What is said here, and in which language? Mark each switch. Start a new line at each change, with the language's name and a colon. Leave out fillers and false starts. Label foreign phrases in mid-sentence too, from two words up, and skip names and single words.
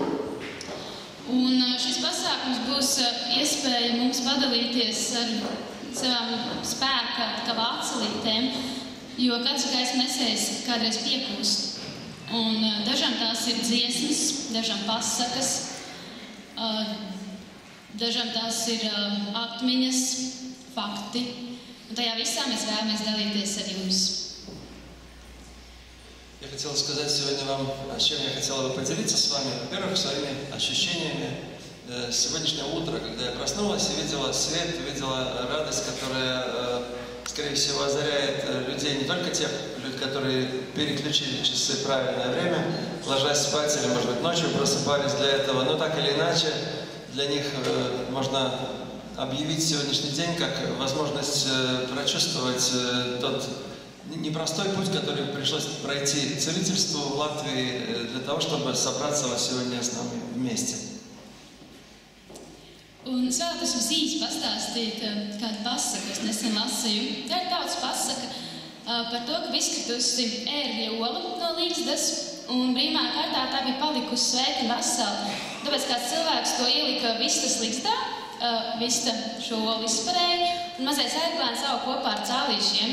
Latvian: Un šis pasākums būs iespēja mums padalīties ar savām spēka kā vācelītēm, jo kāds gaismu nesējs kādreiz piekūst. Un dažām tās ir dziesmas, dažām pasakas, dažām tās ir atmiņas, fakti. Un tajā visā mēs vēlamies dalīties ar jums.
Russian: Я хотел сказать сегодня вам, с чем я хотел бы поделиться с вами. Во-первых, своими ощущениями сегодняшнего утра, когда я проснулась и видела свет, видела радость, которая, скорее всего, озаряет людей, не только тех, которые переключили часы в правильное время, ложась спать или, может быть, ночью просыпались для этого, но так или иначе для них можно объявить сегодняшний день как возможность прочувствовать тот непростой путь, который пришлось пройти целительству в Латвии для того, чтобы собраться сегодня с нами вместе.
Latvian: Un es vēlētos jums īsi pastāstīt kādu pasaku, es nesen lasīju. Tā ir tautas pasaka par to, ka izkritusi ērgļa ola no līgzdas, un brīvā kārtā tā bija palikusi sveika un vesela. Tāpēc kāds cilvēks to ielika vistas līgzdā, vista šo olu izparēja, un mazais ērglēns auga kopā ar cālīšiem.